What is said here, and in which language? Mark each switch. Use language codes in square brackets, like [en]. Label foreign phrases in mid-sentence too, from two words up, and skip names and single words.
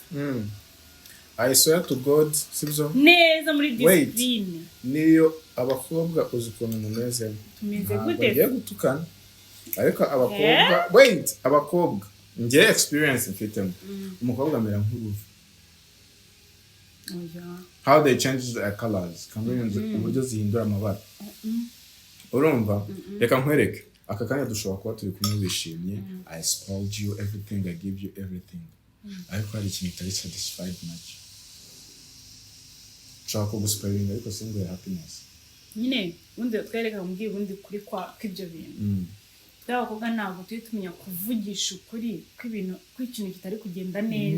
[en] I swear to God [rw] sibyo neza muri discipline niyo abakobwa uzi ukuntu mumeze tumeze gute bagiye gutukana ariko abakobwa njye experience mfitemo umukobwa amera nk'uruvu [en] how they change their colors [rw] uburyo zihindura amabara urumva reka nkwereke aka kanya dushobora kuba turi kumwe wishimye [en] I spoiled you everything I give you everything [rw] ariko hari ikintu utari satisfied nacyo ushaka kuguspoilinga ariko [en] single happiness [rw] nyine ubundi twereka mubwiye ubundi kuri kw'ibyo bintu tw'abakobwa ntabwo turi tumenya kuvugisha ukuri kw'ikintu kitari kugenda neza